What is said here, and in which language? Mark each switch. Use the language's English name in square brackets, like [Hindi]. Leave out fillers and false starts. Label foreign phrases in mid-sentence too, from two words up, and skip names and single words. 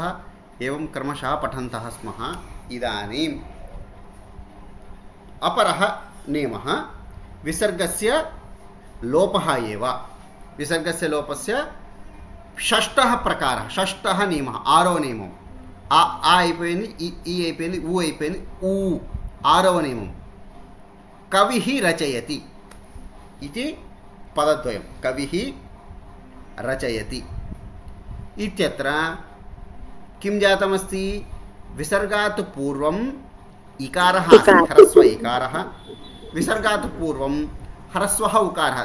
[Sanskrit] एवं क्रमशः पठन्तः स्मः। इदानीम् अपरः नियमः विसर्गस्य लोपः एव। विसर्गस्य लोपस्य षष्ठः प्रकारः, षष्ठः नियमः, [Telugu] ఆరో నియమం। आ అయిపోయింది, ఈ అయిపోయింది, ఊ అయిపోయింది, ఊ ఆరవ నియమం। [Sanskrit] కవిః రచయతి इति पदद्वयं। कविः रचयति इत्यत्र किं जातमस्ति? विसर्गात् पूर्वम् इकारः अस्ति, ह्रस्व इकारः। विसर्गात् पूर्वं ह्रस्वः उकारः।